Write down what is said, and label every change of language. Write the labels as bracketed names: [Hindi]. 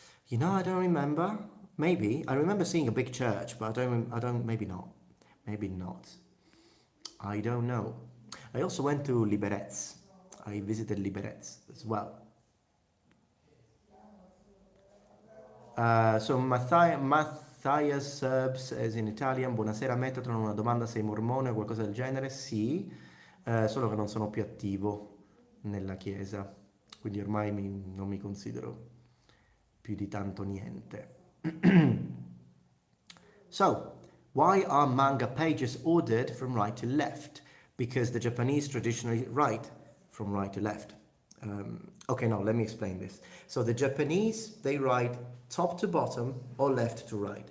[English] I don't remember. Maybe. I remember seeing a big church, but maybe not. Maybe not. I don't know. I also went to Liberec. I visited Liberec as well. So Matthias Serbs is in Italian. [Italian] Buonasera Metatron, una domanda, sei mormone o qualcosa del genere? Sì, solo che non sono più attivo nella chiesa, quindi ormai non mi considero più di tanto niente. [English] So, why are manga pages ordered from right to left? Because the Japanese traditionally write from right to left. Okay, now let me explain this. So the Japanese, they write top to bottom or left to right.